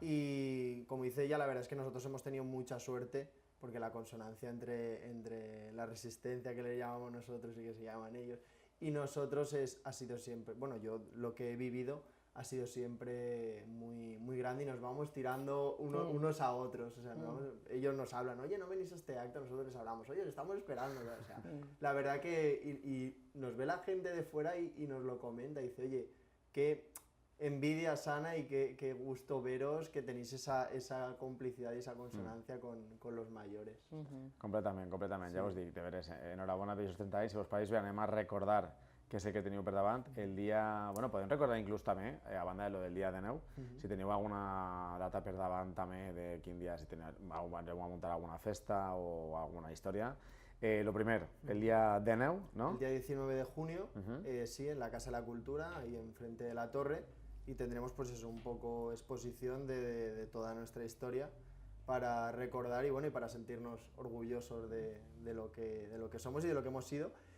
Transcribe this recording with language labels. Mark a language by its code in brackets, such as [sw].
[es] Y como dice ella, la verdad es que nosotros hemos tenido mucha suerte, porque la consonancia entre la resistencia que le llamamos nosotros y que se llaman ellos, y nosotros ha sido siempre, bueno, yo lo que he vivido ha sido siempre muy grande y nos vamos tirando unos a otros. O sea, ellos nos hablan, oye, no venís a este acto, nosotros les hablamos, oye, les estamos esperando. O sea, la verdad que y nos ve la gente de fuera y nos lo comenta, y dice, oye, qué envidia sana y qué gusto veros, que tenéis esa complicidad y esa consonancia con los mayores. [ca] Completament. Ja us dic, de veres, enhorabona per aquests 30 anys. Si vos pareix bé, anem a recordar que sé que teniu per davant el dia... Bueno, podem recordar inclús també, a banda de lo del dia de neu, si teniu alguna data per davant també de quin dia, si vau a muntar alguna festa o alguna història. [es] Lo primer, el día de neu, ¿no? El día 19 de junio, sí, en la Casa de la Cultura, ahí enfrente de la torre, y tendremos pues eso, un poco exposición de toda nuestra historia para recordar y para sentirnos orgullosos de lo que somos y de lo que hemos sido.